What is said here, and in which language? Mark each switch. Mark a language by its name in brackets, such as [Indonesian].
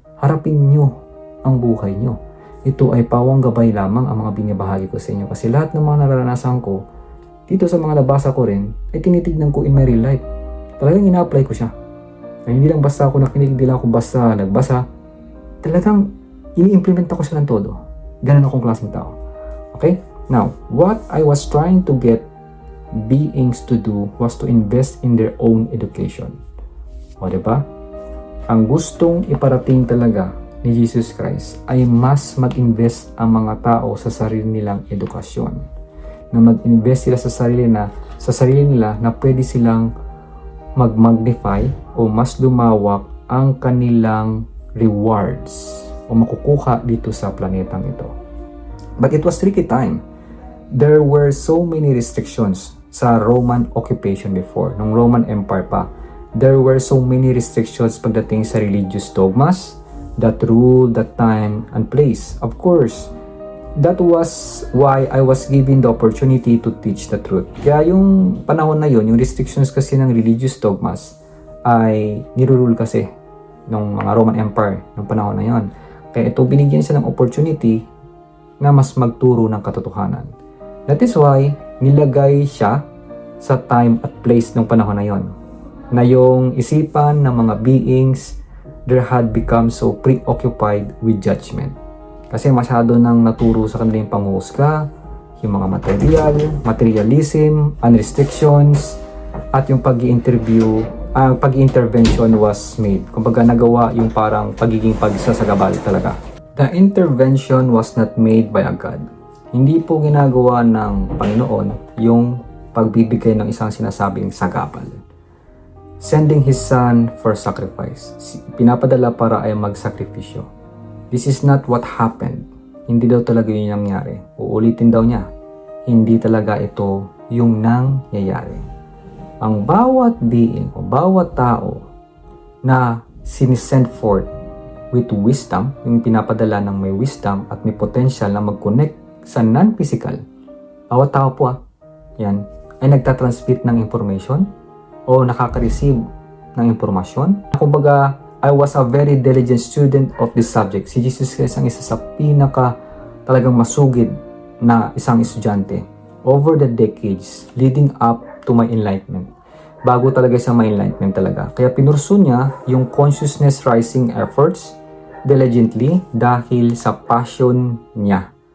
[Filipino] Harapin nyo ang buhay nyo. Ito ay pawang gabay lamang ang mga binibahagi ko sa inyo. Kasi lahat ng mga nararanasan ko, dito sa mga nabasa ko rin, ay tinitignan ko [English] in my real life. [Filipino] Talagang ina-apply ko siya. Ay, hindi lang basta ako nakinig, hindi lang ako basta nagbasa. Talagang ini-implement ako siya ng todo. Ganun akong klaseng tao. Okay? [English] Now, what I was trying to get beings to do was to invest in their own education. [Filipino] O, diba? Ang gustong iparating talaga ni Jesus Christ ay mas mag-invest ang mga tao sa sarili nilang edukasyon. Na mag-invest sila sa sarili nila na pwede silang mag-magnify o mas lumawak ang kanilang rewards o makukuha dito sa planetang ito. [English] But it was tricky time. There were so many restrictions sa Roman occupation before, nung Roman Empire pa. There were so many restrictions [Filipino] pagdating sa [English] religious dogmas that ruled that time and place. Of course, that was why I was given the opportunity to teach the truth. [Filipino] Kaya yung panahon na yun, yung restrictions kasi ng religious dogmas ay nirurule kasi ng mga Roman Empire ng panahon na yun. Kaya ito, binigyan siya ng opportunity na mas magturo ng katotohanan. That is why nilagay siya sa time at place ng panahon na yon. Na yung isipan ng mga beings, [English] there had become so preoccupied with judgment. [Filipino] Kasi masyado nang naturo sa kanilang panghuhusga, yung mga materialism, restrictions, at yung pag-intervention was made. Kumbaga nagawa yung parang pagiging pagsasagabal talaga. [English] The intervention was not made by a God. [Filipino] Hindi po ginagawa ng Panginoon yung pagbibigay ng isang sinasabing sagabal. [English] Sending His Son for sacrifice. [Filipino] Pinapadala para ay magsakripisyo. [English] This is not what happened. [Filipino] Hindi daw talaga yun yung nangyari. Uulitin daw niya. Hindi talaga ito yung nangyayari. Ang bawat being o bawat tao na sinisend [English] forth with wisdom, [Filipino] yung pinapadala ng may wisdom at may potential na mag-connect sa non-physical. Bawat tao po yan, ay nagtatransmit ng information o nakaka-receive ng impormasyon. [English] Kumbaga, I was a very diligent student of this subject. [Filipino] Si Jesus Christ ang isa sa talagang masugid na isang estudyante [English] over the decades leading up to my enlightenment. [Filipino] Bago talaga sa my enlightenment talaga. Kaya pinursu niya yung [English] consciousness rising efforts diligently [Filipino] dahil sa passion niya.